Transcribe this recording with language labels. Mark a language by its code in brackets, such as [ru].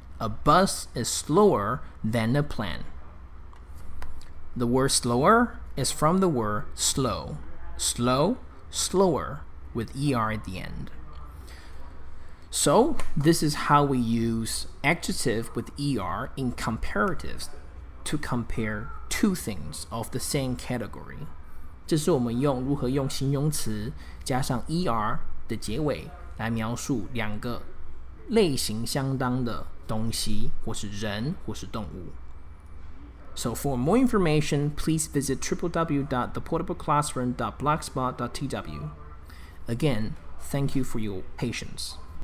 [en] A bus is slower than a plane. The word slower is from the word slow. Slow, slower, with ER at the end. So, this is how we use adjective with ER in comparatives to compare two things of the same category. [zh] 这是我们如何用形容词加上 ER 的结尾来描述两个类型相当的东西，或是人，或是动物。 [en] So for more information, please visit www.theportableclassroom.blogspot.tw. Again, thank you for your patience.